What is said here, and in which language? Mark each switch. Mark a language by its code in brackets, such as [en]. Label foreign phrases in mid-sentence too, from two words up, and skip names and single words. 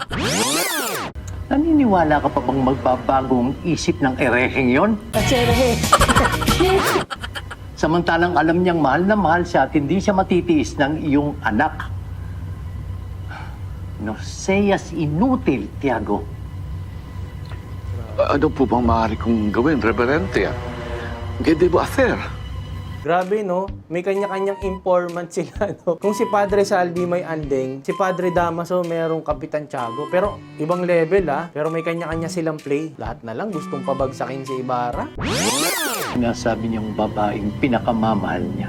[tl] Naniniwala ka pa bang magbabagong isip ng ereheng yon? Samantalang alam niyang mahal na mahal siya at hindi siya matitiis ng iyong anak. [es] No seas inutil, Tiago. [tl] Ano po bang maaari kong gawin, Reverente? [es] ¿Qué debo hacer? [tl] Grabe, no? May kanya-kanyang informant sila, no? Kung si Padre Salvi may andeng, si Padre Damaso merong Kapitan Tiago. Pero ibang level, ha? Pero may kanya-kanya silang play. Lahat na lang gustong pabagsakin si Ibarra. Nasabi niyang babaeng pinakamamahal niya.